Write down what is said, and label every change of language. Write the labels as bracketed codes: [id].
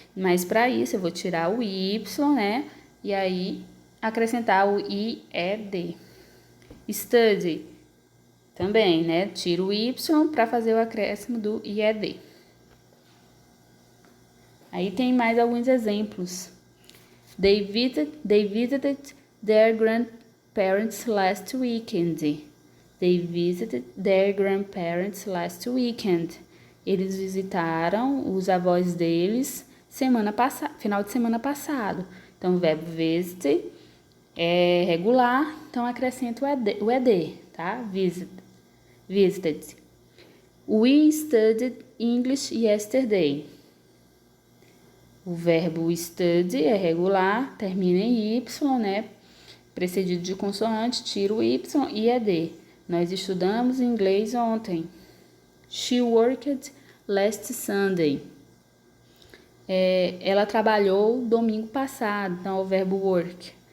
[pt] Mas para isso eu vou tirar o Y, né? E aí acrescentar o IED. Study também, né? Tiro o Y para fazer o acréscimo do IED. Aí tem mais alguns exemplos. [en] They visited their grandparents last weekend. They visited their grandparents last weekend. [pt] Eles visitaram os avós deles final de semana passado. Então, o verbo visit é regular, então acrescenta o ED, tá? [en] Visited. We studied English yesterday. [pt] O verbo study é regular, termina em Y, né? Precedido de consoante, tira o Y e ED. Nós estudamos inglês ontem. [en] She worked last Sunday. [pt] Ela trabalhou domingo passado, então o verbo work.